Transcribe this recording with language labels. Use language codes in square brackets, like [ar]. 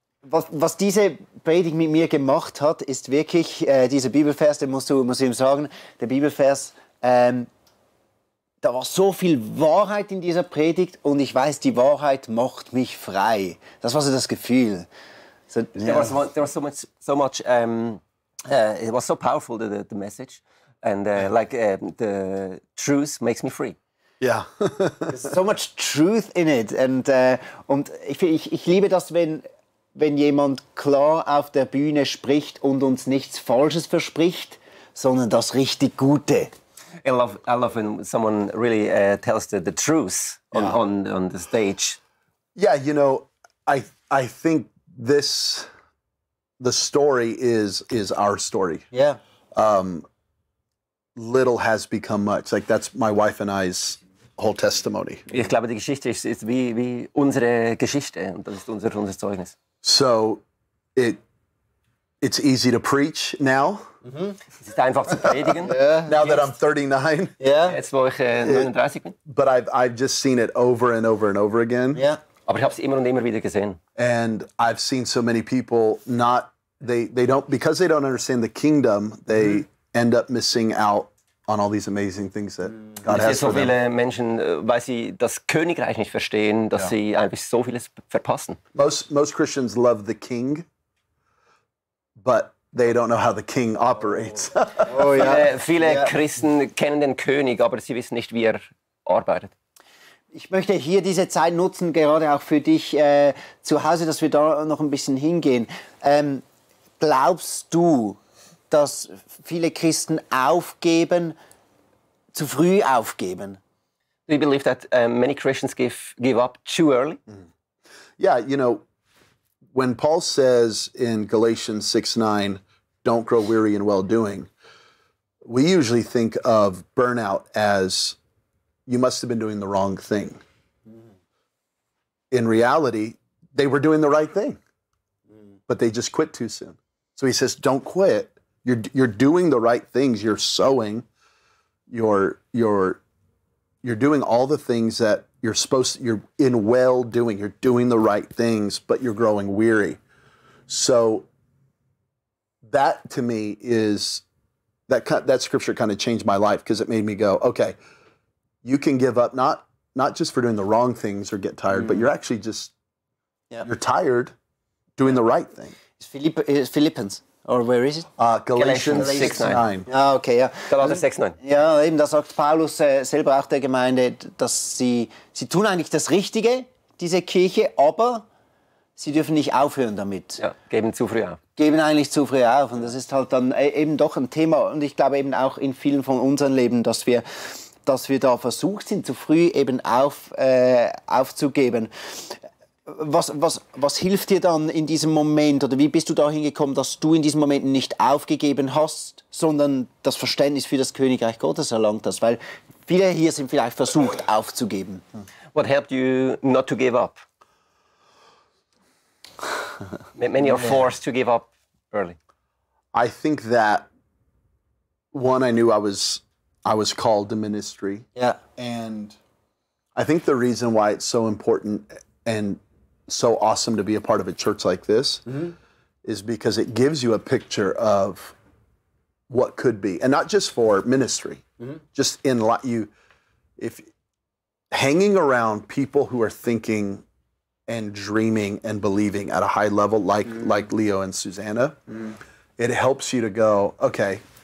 [de] Was diese Predigt mit mir gemacht hat, ist wirklich dieser Bibelvers, den musst du ihm sagen, der Bibelvers, da war so viel Wahrheit in dieser Predigt und ich weiß, die Wahrheit macht mich frei. Das war so das Gefühl. So, [en] there was so much it was so powerful, the message, and the truth makes me free. Yeah. There's so much truth in it. [de] Und ich liebe das, wenn jemand klar auf der Bühne spricht und uns nichts Falsches verspricht, sondern das richtig Gute. [en] I love when someone really tells the truth on the stage. Yeah, you know, I think the story is our story. Yeah. Little has become much. Like that's my wife and I's whole testimony. [de] Ich glaube, die Geschichte ist wie unsere Geschichte und das ist unser Zeugnis. [en] So it's easy to preach now. [de] Es ist einfach zu predigen. [en] Now that I'm 39. Yeah. [de] Jetzt, wo ich 39 bin. [en] But I've just seen it over and over and over again. Yeah. [de] Aber ich habe es immer und immer wieder gesehen. [en] And I've seen so many people they don't, because they don't understand the kingdom, they end up missing out on all these amazing things that God has [de] so [en] for them. [de] viele Menschen, weil sie das Königreich nicht verstehen, dass sie eigentlich so vieles verpassen. [en] Most Christians love the king, but they don't know how the king operates. [de] Oh, ja. Viele Christen kennen den König, aber sie wissen nicht, wie er arbeitet. Ich möchte hier diese Zeit nutzen, gerade auch für dich zu Hause, dass wir da noch ein bisschen hingehen. Glaubst du, dass viele Christen aufgeben, zu früh aufgeben? [en] Do you believe that many Christians give up too early? Yeah, you know, when Paul says in Galatians 6:9, don't grow weary in well-doing, we usually think of burnout as you must have been doing the wrong thing. In reality, they were doing the right thing, but they just quit too soon. So he says, don't quit. You're doing the right things. You're sowing. You're doing all the things that you're in well doing. You're doing the right things, but you're growing weary. So that to me is that scripture kind of changed my life because it made me go, okay, you can give up not just for doing the wrong things or get tired, but you're actually just you're tired doing the right thing. Is Philippians, or where is it? Galatians 6:9. [de] Ah, okay, ja. Galater 6:9. Ja, eben, da sagt Paulus selber auch der Gemeinde, dass sie tun eigentlich das Richtige, diese Kirche, aber sie dürfen nicht aufhören damit. Ja, geben zu früh auf. Geben eigentlich zu früh auf. Und das ist halt dann eben doch ein Thema. Und ich glaube eben auch in vielen von unseren Leben, dass wir da versucht sind, zu früh eben aufzugeben. Was hilft dir dann in diesem Moment, oder wie bist du dahin gekommen, dass du in diesem Moment nicht aufgegeben hast, sondern das Verständnis für das Königreich Gottes erlangt hast? Weil viele hier sind vielleicht versucht aufzugeben. [en] What helped you not to give up? Many are forced to give up early. I think that one, I knew I was called to ministry. Yeah. And I think the reason why it's so important and so awesome to be a part of a church like this is because it gives you a picture of what could be, and not just for ministry, just in if hanging around people who are thinking and dreaming and believing at a high level, like Leo and Susanna, it helps you to go, okay.